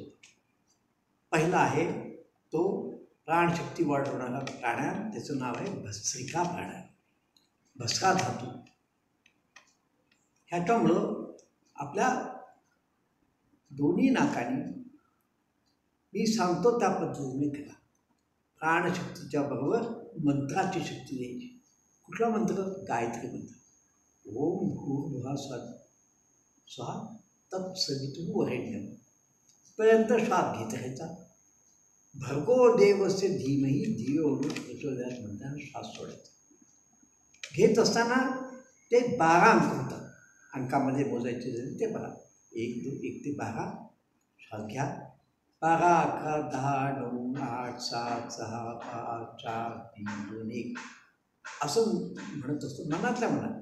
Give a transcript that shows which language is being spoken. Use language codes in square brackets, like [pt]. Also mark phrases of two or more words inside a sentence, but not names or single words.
[mr] पहिला आहे तो प्राणशक्ती वाढवणारा प्राणायाम, त्याचं नाव आहे भस्त्रिका प्राणायाम, भस्त्रा धातू. ह्याच्यामुळं आपल्या दोन्ही नाकाने, मी सांगतो त्या पद्धतीने करा. प्राणशक्तीच्या बरोबर मंत्राची शक्ती द्यायची. कुठला मंत्र? गायत्री मंत्र. [sa] ओम भूर्भुवः स्वहा तत्सवितुर्वरेण्यम [mr] पर्यंत श्वास घेत राहायचा. [sa] भर्गो देवस्य धीमहि धियो यो नः प्रचोदयात् [mr] म्हणताना श्वास सोडायचा. घेत असताना ते 12 अंक होतात. अंकामध्ये मोजायचे झाले ते 12. 1, 2, 1 ते 12 श्वास घ्या. 12, 11, 10, 9, 8, 7, 6, 5, 4, 3, 2, 1 असं म्हणत असतो मनातल्या मनात.